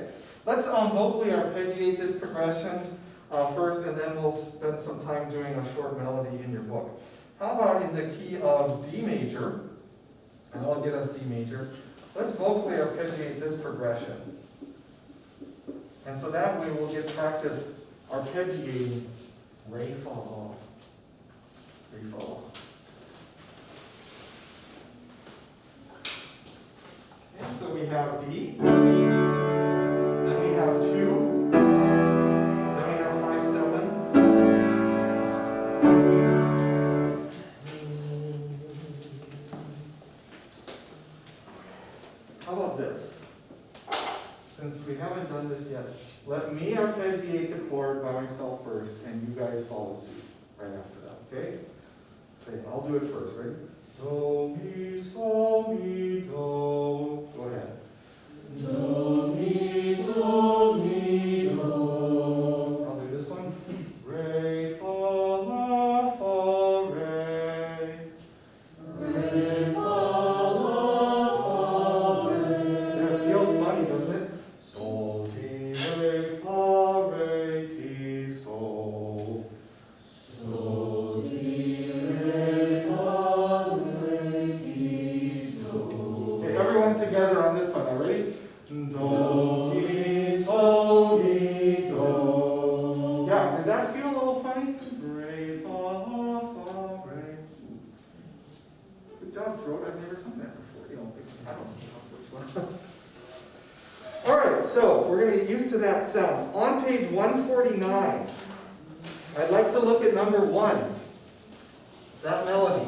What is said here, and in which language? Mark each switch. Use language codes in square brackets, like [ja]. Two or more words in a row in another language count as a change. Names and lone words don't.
[en] Let's vocally arpeggiate this progression first, and then we'll spend some time doing a short melody in your book. How about in the key of D major? And I'll get us D major. Let's vocally arpeggiate this progression. And so that way we'll get practice arpeggiating re, fa, la, re, fa, la. And so we have D, then we have 2, then we have 5, 7. How about this? Since we haven't done this yet, let me arpeggiate the chord by myself first, and you guys follow suit right after that, okay? Okay, I'll do it first, ready? Do, mi, sol, mi, do. Go ahead. Do, mi, sol, mi, do. I'll do this one. Re, fa, la, fa, re. Re, fa, la, fa, re. That feels funny, doesn't it? Sol, ti, re, fa, re, ti, sol. Sol, ti, re, fa, re, ti, sol. Okay, everyone together on this one. Now, ready? Do, mi, sol, mi, do. Yeah, did that feel a little funny? Re, fa, la, fa, re. Good job, throat. I've never sung that before. You know, I don't know which one. All right, so we're going to get used to that sound. On page 149, I'd like to look at number 1, that melody.